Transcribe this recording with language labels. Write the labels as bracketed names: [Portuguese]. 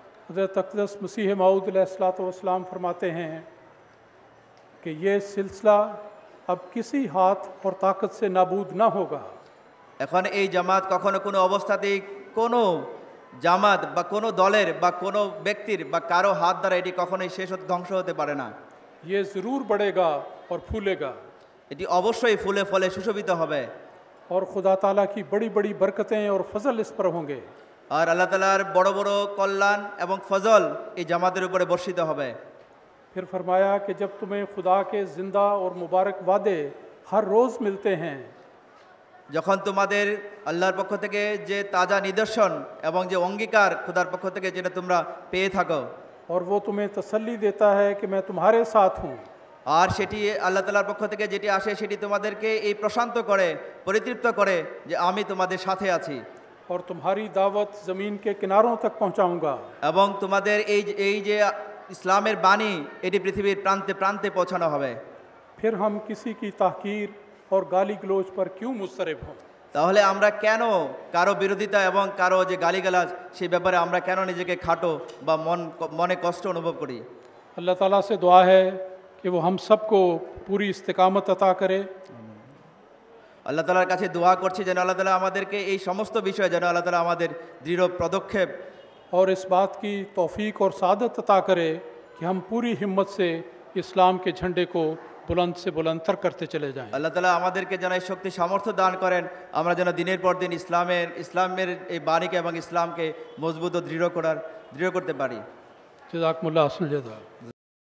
[Hindi] हज़रत अक़दस मसीह मऊद अलैहिस्सलाम फरमाते हैं कि ये सिलसिला अब किसी हाथ और ताकत से नाबूद ना होगा। [Bangla] এখন এই জামাত কখনো কোনো অবস্থাতেই কোনো জামাত বা কোনো দলের বা কোনো ব্যক্তির বা কারো হাত দ্বারা এটি কখনোই ধ্বংস হতে পারে না। [Hindi] ये ज़रूर बढ़ेगा और फूलेगा, [Bangla] এটি অবশ্যই ফুলে ফলে সুশোভিত হবে [Hindi] और खुदा ताला की बड़ी बड़ी बरकतें और फजल इस पर होंगे। [Bangla] আর আল্লাহ তাআলার বড় বড় কল্যাণ এবং ফজল এই জামাতের উপরে বর্ষিত হবে। [Hindi] फिर फरमाया कि जब तुम्हें खुदा के ज़िंदा और मुबारक वादे हर रोज़ मिलते हैं, [Bangla] যখন তোমাদের আল্লাহর পক্ষ থেকে যে তাজা নিদর্শন এবং যে অঙ্গীকার খোদার পক্ষ থেকে যেটা তোমরা পেয়ে থাকো, [Hindi] और वो तुम्हें तसल्ली देता है कि मैं तुम्हारे साथ हूँ, [Bangla] আর সেটি আল্লাহ তাআলার পক্ষ থেকে যেটি আসে সেটি তোমাদেরকে এই প্রশান্ত করে পরিতৃপ্ত করে যে আমি তোমাদের সাথে আছি [Hindi] और तुम्हारी दावत ज़मीन के किनारों तक पहुँचाऊँगा। [Bangla] এবং তোমাদের এই যে ইসলামের বাণী এটি পৃথিবীর প্রান্তে প্রান্তে পৌঁছানো হবে। [Hindi] फिर हम किसी की ताकीर और गाली गलोच पर क्यों मुस्तरब हों? [Bangla] তাহলে আমরা কেন কারো বিরোধিতা এবং কারো যে গালিগালাজ সেই ব্যাপারে আমরা কেন নিজেকে খাটো বা মনে কষ্ট অনুভব করি? [Hindi] अल्लाह ताला से दुआ है कि वो हम सबको पूरी इस्तिकामत अता करे। [Bangla] আল্লাহ তাআলার কাছে দোয়া করছি যেন আল্লাহ তাআলা আমাদেরকে এই সমস্ত বিষয়ে যেন আল্লাহ তাআলা আমাদের দৃঢ় পদক্ষেপ [Hindi] और इस बात की तौफीक और सादत अता करे कि हम पूरी हिम्मत से इस्लाम के झंडे को बुलंद से बुलंदतर करते चले जाएं। [Bangla] আল্লাহ তাআলা আমাদেরকে যেন এই শক্তি সামর্থ্য দান করেন, আমরা যেন দিনের পর দিন ইসলামের এই বাণীকে এবং ইসলামকে মজবুত ও দৃঢ় করতে পারি। [Arabic] जज़ाकुमुल्लाह अहसन जज़ा।